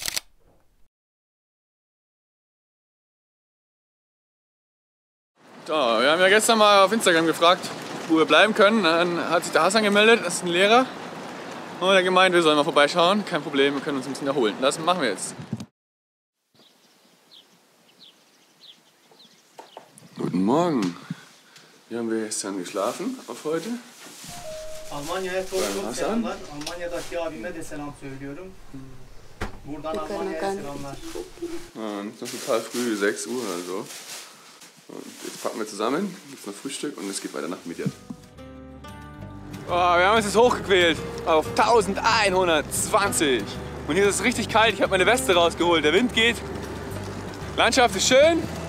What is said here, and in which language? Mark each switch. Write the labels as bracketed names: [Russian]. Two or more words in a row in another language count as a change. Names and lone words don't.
[German] So, wir haben ja gestern mal auf Instagram gefragt, wo wir bleiben können. Dann hat sich der Hassan gemeldet, das ist ein Lehrer. Und er hat gemeint, wir sollen mal vorbeischauen. Kein Problem, wir können uns ein bisschen erholen. Das machen wir jetzt. Guten Morgen. Wie haben wir gestern geschlafen auf heute? [Turkish] Almanya'ya çok selamlar. Almanya'daki abime de selam söylüyorum. Buradan Almanya'ya selamlar. [German] Und das ist total früh, 6 Uhr oder so. Und jetzt packen wir zusammen, gibt's noch Frühstück und es geht weiter nach Midyat. Oh, wir haben uns jetzt hochgequält auf 1120. Und hier ist es richtig kalt, ich habe meine Weste rausgeholt. Der Wind geht, Landschaft ist schön.